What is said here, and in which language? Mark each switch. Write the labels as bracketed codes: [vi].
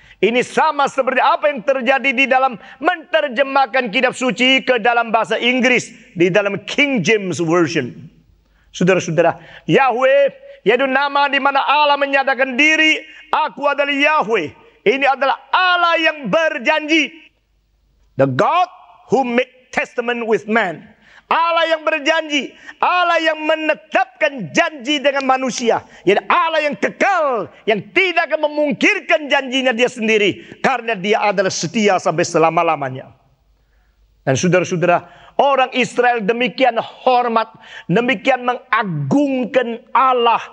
[id] Ini sama seperti apa yang terjadi di dalam menerjemahkan kitab suci ke dalam bahasa Inggris di dalam King James Version. Saudara-saudara, Yahweh yaitu nama di mana Allah menyatakan diri, aku adalah Yahweh. Ini adalah Allah yang berjanji. [en] The God who make testament with man. [id] Allah yang berjanji, Allah yang menetapkan janji dengan manusia. Jadi Allah yang kekal, yang tidak akan memungkirkan janjinya dia sendiri. Karena dia adalah setia sampai selama-lamanya. Dan saudara-saudara, orang Israel demikian hormat, demikian mengagungkan Allah.